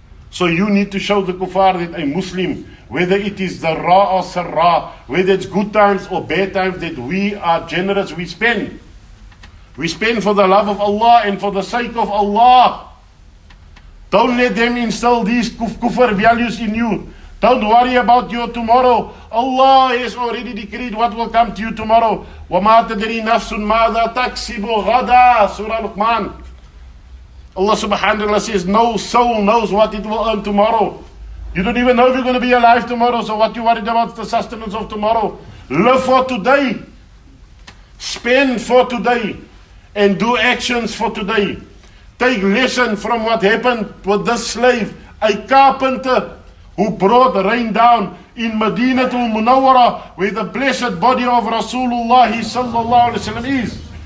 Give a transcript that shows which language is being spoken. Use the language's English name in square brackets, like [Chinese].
[English] So you need to show the kuffar that a Muslim, whether it is dharra or sarra, whether it's good times or bad times, that we are generous, we spend. We spend for the love of Allah and for the sake of Allah. Don't let them instill these kufr values in you. Don't worry about your tomorrow. Allah has already decreed what will come to you tomorrow. [Arabic] وَمَا تَدْرِي نَفْسٌ مَاذَا تَكْسِبُ غَدًا, Surah Luqman. [English] Allah subhanahu wa ta'ala says, no soul knows what it will earn tomorrow. You don't even know if you're going to be alive tomorrow, so what you worried about the sustenance of tomorrow? Live for today. Spend for today. And do actions for today. Take lesson from what happened with this slave, a carpenter who brought rain down in Madinatul Munawwara, where the blessed body of Rasulullah sallallahu alaihi wasallam is.